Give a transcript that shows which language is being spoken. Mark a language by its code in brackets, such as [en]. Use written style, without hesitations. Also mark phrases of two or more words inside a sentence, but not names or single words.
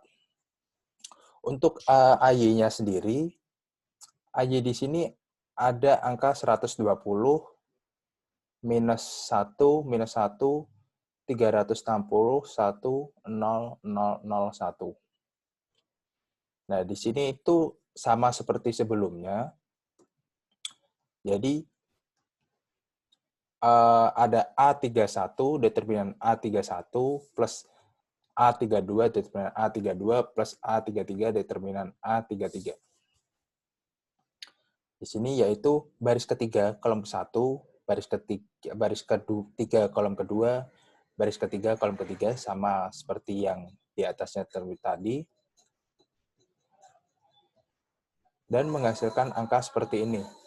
[id] Untuk AY-nya sendiri, AY di sini ada angka 120, minus 1, 360, 1,0001. Nah, di sini itu sama seperti sebelumnya. Jadi, ada A31, determinan A31, plus A32, determinan A32, plus A33, determinan A33. Di sini yaitu baris ketiga, kolom ke-1, baris ketiga, kolom kedua, baris ketiga, kolom ketiga, sama seperti yang di atasnya terlebih tadi. Dan menghasilkan angka seperti ini.